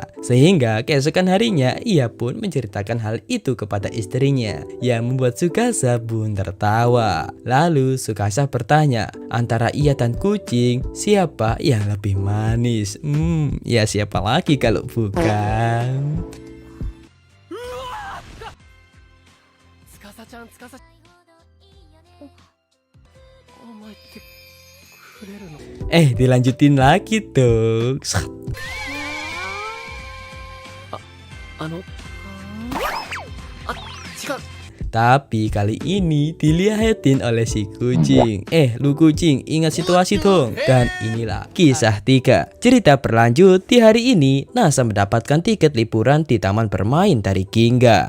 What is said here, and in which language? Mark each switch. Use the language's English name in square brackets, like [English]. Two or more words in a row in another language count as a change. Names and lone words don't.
[Indonesian] Sehingga keesokan harinya ia pun menceritakan hal itu kepada istrinya, yang membuat Tsukasa pun tertawa. Lalu Tsukasa bertanya, antara ia dan kucing, siapa yang lebih manis? Ya siapa lagi kalau bukan? [Japanese] 司ちゃん、司お前ってくれるの？ [Indonesian] Dilanjutin lagi dong. [Japanese] あの違う。 [Indonesian] Tapi kali ini dilihatin oleh si kucing. Lu kucing, ingat situasi dong. Dan inilah kisah 3. Cerita berlanjut, di hari ini Nasa mendapatkan tiket liburan di taman bermain dari Ginga.